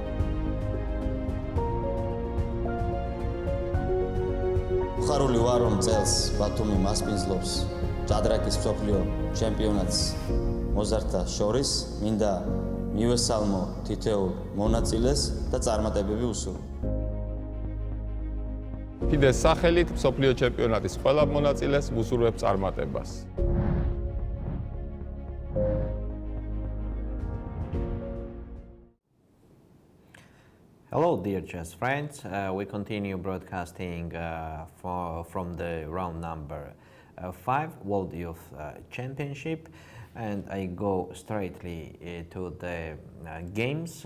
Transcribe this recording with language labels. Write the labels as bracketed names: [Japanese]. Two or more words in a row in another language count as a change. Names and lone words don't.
[Georgian] ხარული ვარ რომ წელს ბათუმი მასპინძლობს ჭადრაკის მსოფლიო ჩემპიონატს მოზარდთა შორის მინდა მივესალმო თითოეულ მონაწილეს და წარმატებები უსურვო FIDE-ს სახელით მსოფლიო ჩემპიონატის ყველა მონაწილეს ვუსურვებ წარმატებას. [English] Hello, dear chess friends. We continue broadcasting from the round number 5 World Youth Championship, and I go straightly to the games.